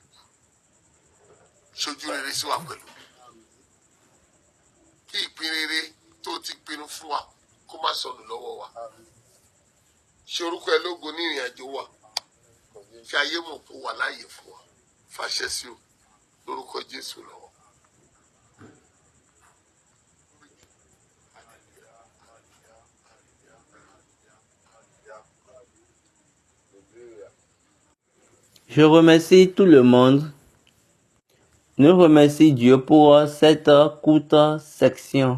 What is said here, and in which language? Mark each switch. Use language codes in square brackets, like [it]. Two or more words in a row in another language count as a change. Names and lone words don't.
[yo] ṣojú rere sí wa pẹ̀lú kí ìpín rere tó ti pinnu fún wa kó má sọnù lọ́wọ́ wa. Àmín. ṣe orúkọ ẹ lógo ní ìrìn àjò wa kí ayé mọ̀ kó wà láàyè fún wa fàṣẹ sí o lórúkọ Jésù lọ́wọ́. [fr] Je remercie tout le monde. Nous remercions Dieu pour cette courte section.